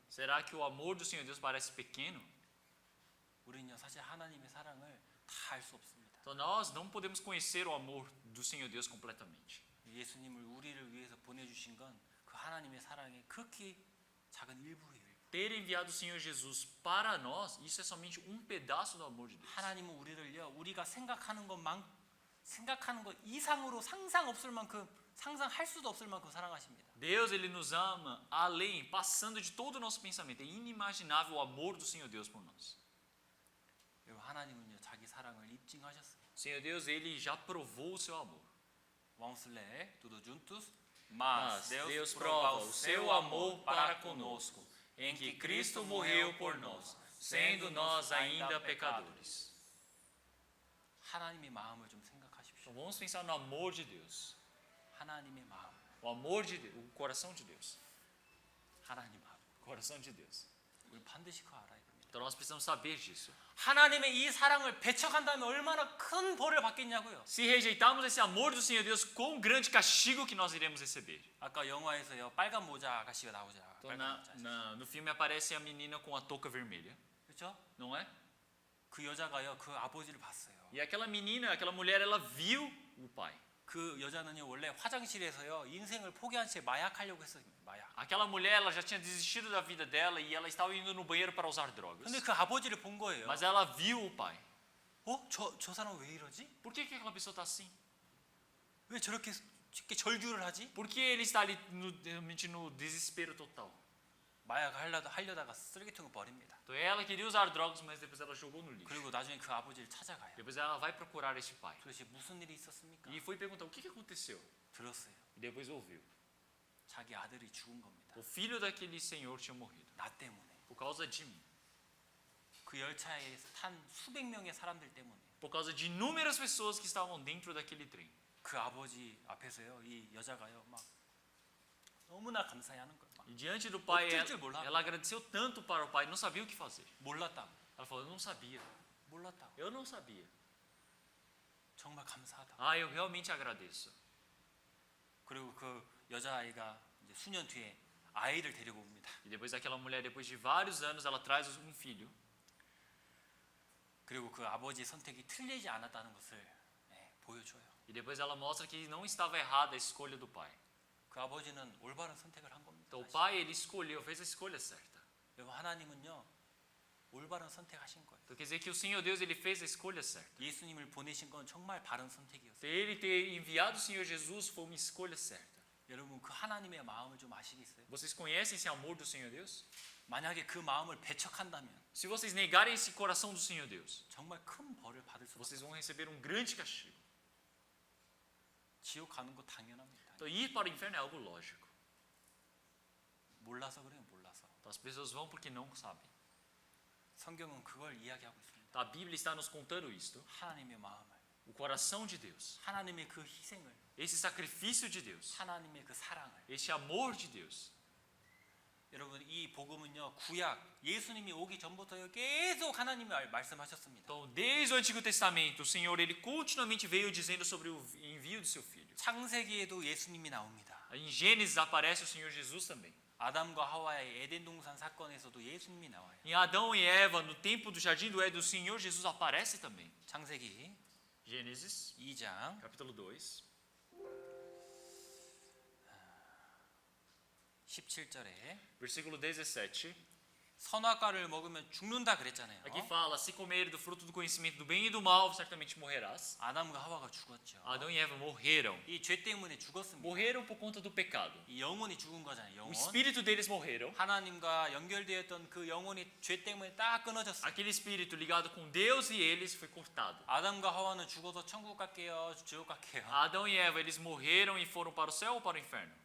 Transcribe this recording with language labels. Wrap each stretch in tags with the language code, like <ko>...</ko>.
<pt>Será que o amor do Senhor Deus parece pequeno?</pt> <ko>우리는요 사실 하나님의 사랑을 다 알 수 없습니다.</ko> <pt>Então nós não podemos conhecer o amor do Senhor Deus completamente.</pt> <ko>예수님을 우리를 위해서 보내주신 건 그 하나님의 사랑의 극히 작은 일부예요.</ko> <pt>Ter enviado o Senhor Jesus para nós, isso é somente um pedaço do amor de Deus.</pt> <ko>하나님은 우리를요 우리가 생각하는 것 이상으로 상상 없을 만큼 상상할 수도 없을 만큼 사랑하십니다.</ko> <pt>Deus, ele nos ama além, passando de todo o nosso pensamento. É inimaginável o amor do Senhor Deus por nós.</pt> <ko>여러분 하나님은요 자기 사랑을 입증하셨어요.</ko> <pt>O Senhor Deus, ele já provou o seu amor. Vamos ler tudo juntos. Mas Deus prova o seu amor para conosco, em que Cristo morreu por nós, sendo nós ainda pecadores.</pt> <ko>하나님의 마음을 좀 생각하십시오.</ko> <pt>Então vamos pensar no amor de Deus.</pt> <ko>하나님의 마음,</ko> <pt>O amor de Deus, o coração de Deus.</pt> <ko>하나님 마음.</ko> <pt>O coração de Deus.</pt> <ko>우리 반드시 그거 알아야 됩니다.</ko> <pt>Então nós precisamos saber disso.</pt> <ko>하나님의 이 사랑을 배척한다면 얼마나 큰 벌을 받겠냐고요.</ko> <pt>Se rejeitarmos esse amor do Senhor Deus, quão grande castigo que nós iremos receber.</pt> <ko>아까 영화에서요 빨간 모자 아가씨가 나오잖아.</ko> <pt>Então,</pt> <ko>빨간 모자.</ko> <pt>no filme aparece a menina com a touca vermelha,</pt> <ko>그렇죠?</ko> <pt>não é?</pt> <ko>그 여자가요 그 아버지를 봤어요.</ko> <pt>E aquela menina, aquela mulher, ela viu o pai.</pt> <ko>그 여자는요 원래 화장실에서요 인생을 포기한 채 마약하려고 했어요. 마약.</ko> <pt>Aquela mulher, ela já tinha desistido da vida dela e ela estava indo no banheiro para usar drogas.</pt> <ko>근데 그 아버지를 본 거예요.</ko> <pt>Mas ela viu o pai.</pt> <ko>저 사람 왜 이러지?</ko> <pt>Por que aquela pessoa está assim?</pt> <ko>왜 저렇게 쉽게 절규를 하지?</ko> <pt>Por que ele está ali realmente no desespero total?</pt> <ko>마약을 하려다가 쓰레기통에 버립니다.</ko> <pt>Então ela queria usar drogas, mas depois ela jogou no lixo.</pt> <ko>그리고 나중에 그 아버지를 찾아가요.</ko> <pt>Depois ela vai procurar este pai.</pt> <ko>도대체 무슨 일이 있었습니까?</ko> <pt>E foi perguntar o que aconteceu.</pt> <ko>들었어요.</ko> <pt>E depois ouviu.</pt> <ko>자기 아들이 죽은 겁니다.</ko> <pt>O filho daquele senhor tinha morrido.</pt> <ko>나 때문에.</ko> <pt>Por causa de mim.</pt> <ko>그 열차에 탄 수백 명의 사람들 때문에.</ko> <pt>Por causa de inúmeras pessoas que estavam dentro daquele trem.</pt> <ko>그 아버지 앞에서요 이 여자가요 막 너무나 감사해하는 거예요. 막</ko> <pt>E diante do pai,</pt> <ko>어쩔 줄 몰라.</ko> <pt>ela agradeceu tanto para o pai, não sabia o que fazer.</pt> <ko>몰랐다고.</ko> <pt>Ela falou, eu não sabia.</pt> <ko>몰랐다고.</ko> <pt>Eu não sabia.</pt> <ko>정말 감사하다.</ko> <pt>Ah, eu realmente agradeço.</pt> <ko>그리고 그 여자아이가 이제 수년 뒤에 아이를 데리고 옵니다.</ko> <pt>E depois aquela mulher, depois de vários anos, ela traz um filho.</pt> <ko>그리고 그 아버지의 선택이 틀리지 않았다는 것을 보여줘요.</ko> <pt>E depois ela mostra que não estava errada a escolha do pai.</pt> <ko>그 아버지는 올바른 선택을 한 겁니다.</ko> <pt>Então o pai, ele escolheu, fez a escolha certa.</pt> <ko>여러분 하나님은요 올바른 선택하신 거예요.</ko> <pt>Então quer dizer que o Senhor Deus, ele fez a escolha certa.</pt> <ko>예수님을 보내신 건 정말 바른 선택이었어요.</ko> <pt>Então, ele ter enviado o Senhor Jesus foi uma escolha certa.</pt> <ko>여러분 그 하나님의 마음을 좀 아시겠어요?</ko> <pt>Vocês conhecem esse amor do Senhor Deus?</pt> <ko>만약에 그 마음을 배척한다면</ko> <pt>Se vocês negarem esse coração do Senhor Deus,</pt> <ko>정말 큰 벌을 받을 수밖에</ko> <pt>vocês vão receber um grande castigo.</pt> <ko>지옥 가는 거 당연합니다.</ko> <pt>Então ir para o inferno é algo lógico.</pt> <ko>몰라서 그래요, 몰라서.</ko> <pt>Então, as pessoas vão porque não sabem.</pt> <ko>성경은 그걸 이야기하고 있습니다.</ko> <pt>Então, a Bíblia está nos contando isto.</pt> <ko>하나님의 마음을,</ko> <pt>O coração de Deus.</pt> <ko>하나님의 그 희생을,</ko> <pt>Esse sacrifício de Deus.</pt> <ko>하나님의 그 사랑을.</ko> <pt>Este amor de Deus.</pt> <ko>여러분 이 복음은요 구약 예수님이 오기 전부터 계속 하나님이 말씀하셨습니다.</ko> <pt>Então, desde o Antigo Testamento, o Senhor, ele continuamente veio dizendo sobre o envio do seu filho.</pt> <ko>창세기에도 예수님이 나옵니다.</ko> <pt>Em Gênesis aparece o Senhor Jesus também.</pt> <ko>아담과 하와의 에덴 동산 사건에서도 예수님이 나와요.</ko> <pt>Em Adão e Eva, no tempo do jardim do Éden, o Senhor Jesus aparece também.</pt> <ko>창세기</ko> <pt>Gênesis,</pt> <ko>2장</ko> <pt>capítulo 2,</pt> <ko>17절에</ko> <pt>versículo 17.</pt> <ko>선악과를 먹으면 죽는다 그랬잖아요.</ko> <pt>Aqui fala, se comer do fruto do conhecimento do bem e do mal, certamente morrerás.</pt> <ko>아담과 하와가 죽었죠.</ko> <pt>Adão e Eva morreram.</pt> <ko>이 죄 때문에 죽었습니다.</ko> <pt>Morreram por conta do pecado.</pt> <ko>이 영혼이 죽은 거잖아요.</ko> <pt>O</pt> <ko>영혼.</ko> <pt>espírito deles morreram.</pt> <ko>하나님과 연결되었던 그 영혼이 죄 때문에 딱 끊어졌어요.</ko> <pt>Aquele espírito ligado com Deus e eles foi cortado.</pt> <ko>아담과 하와는 죽어서 천국 갈게요, 지옥 갈게요.</ko> <pt>Adão e Eva, eles morreram e foram para o céu ou para o inferno?</pt>